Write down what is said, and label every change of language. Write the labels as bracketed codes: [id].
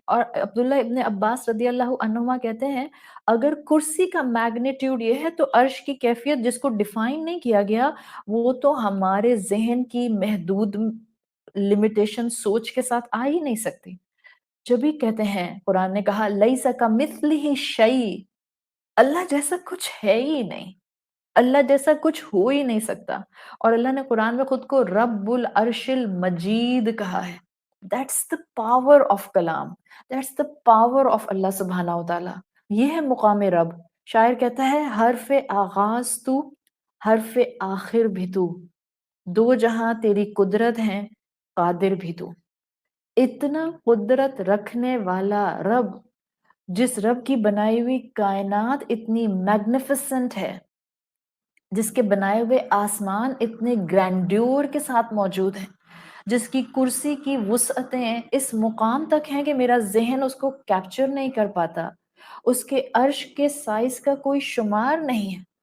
[ur] اور عبداللہ ابن عباس رضی اللہ عنہما کہتے ہیں اگر کرسی کا میگنیٹیوڈ یہ ہے تو عرش کی کیفیت جس کو ڈیفائن نہیں کیا گیا وہ تو ہمارے ذہن کی محدود لمیٹیشن سوچ کے ساتھ آ ہی نہیں سکتی. جب ہی کہتے ہیں قرآن نے کہا [ar] لیس کمثلہ شیء، [ur] اللہ جیسا کچھ ہے ہی نہیں، اللہ جیسا کچھ ہو ہی نہیں سکتا. اور اللہ نے قرآن میں خود کو رب العرش المجید کہا ہے. [en] That's the power of کلام، that's the power of اللہ سبحانہ وتعالی. [ur] یہ ہے مقام رب. شاعر کہتا ہے حرف آغاز تو، حرف آخر بھی تو، دو جہاں تیری قدرت ہیں قادر بھی تو. اتنا قدرت رکھنے والا رب، جس رب کی بنائی ہوئی کائنات اتنی میگنیفیسنٹ ہے، جس کے بنائے ہوئے آسمان اتنے گرینڈیور کے ساتھ موجود ہیں، جس کی کرسی کی وسعتیں اس مقام تک ہیں کہ میرا ذہن اس کو کیپچر نہیں کر پاتا، اس کے عرش کے سائز کا کوئی شمار نہیں ہے.